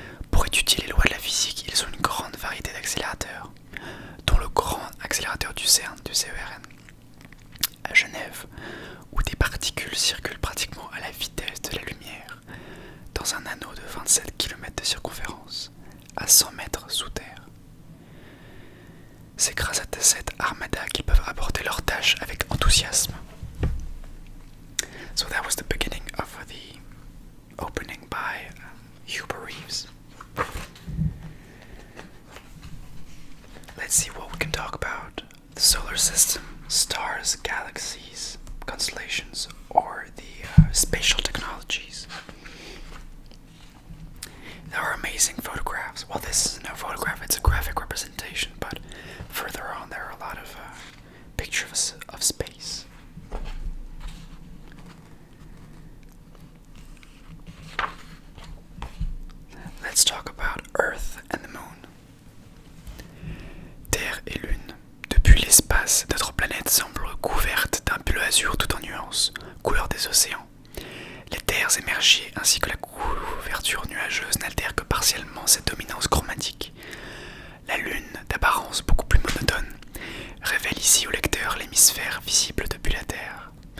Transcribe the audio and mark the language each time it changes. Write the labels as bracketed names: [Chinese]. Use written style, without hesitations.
[French] Pour étudier les lois de la physique, ils ont une grande variété d'accélérateurs, dont le grand accélérateur du CERN, du CERN, à Genève, où des particules circulent pratiquement à la vitesse de la lumière, dans un anneau de 27 km de circonférence, à 100 mètres sous terre. C'est grâce à cette armada qu'ils peuvent aborder leurs tâches avec enthousiasme. [English] So that was the beginning of the opening by Hubert Reeves. Let's see what we can talk about. The solar system, stars, galaxies, constellations, or the spatial technologies. There are amazing photographs. Well, this is no photograph, it's a graphic representation, but further on there are a lot of pictures of space. Let's talk about Earth and the Moon. [French] Terre et Lune. Depuis l'espace, notre planète semble recouverte d'un bleu azur tout en nuances, couleur des océans. Les terres émergées ainsi que la couverture nuageuse confirmant cette dominance chromatique. La Lune, d'apparence beaucoup plus monotone, révèle ici au lecteur l'hémisphère visible depuis la Terre.